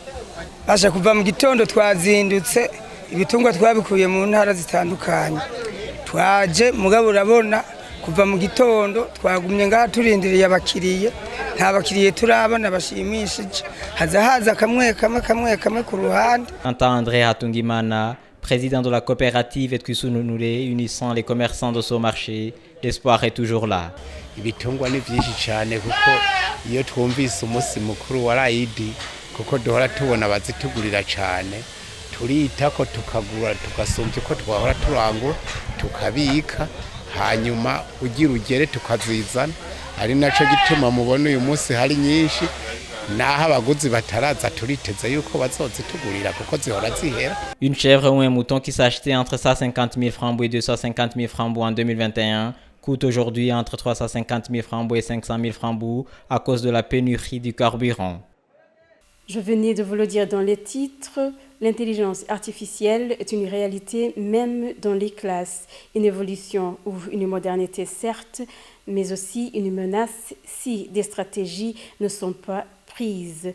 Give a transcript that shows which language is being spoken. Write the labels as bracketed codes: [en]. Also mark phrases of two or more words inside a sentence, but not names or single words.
[rn] Basha kuva mu gitondo twazindutse ibitungwa twabikuye mu ntara zitandukanye. Twaje mugabo urabona kuva mu gitondo twagumye ngaha turindiriye abakiriye, nta bakiriye turabana bashimishije. Haza kamwe ku ruhande. André Hatungimana, [fr] président de la coopérative Etkusununure, unissant les commerçants de ce marché, l'espoir est toujours là. [rn] Ibitungwa ni byinshi cyane kuko iyo twumvise umunsi mukuru wa Raidi kuko duhora tubona bazitugurira cyane, turita ko tukagura tugasumvye ko twahora turangura tukabika hanyuma ugira ugere tukazizana, ari naco gituma mubona uyu munsi hari nyinshi naho abaguzi bataraza turiteze yuko bazozitugurira kuko zihora zihera. [fr] Une chèvre ou un mouton qui s'achetait entre 150 000 francs et 250 000 francs en 2021 coûte aujourd'hui entre 350 000 francs et 500 000 francs à cause de la pénurie du carburant. Je venais de vous le dire dans les titres, l'intelligence artificielle est une réalité même dans les classes, une évolution ou une modernité certes, mais aussi une menace si des stratégies ne sont pas prises.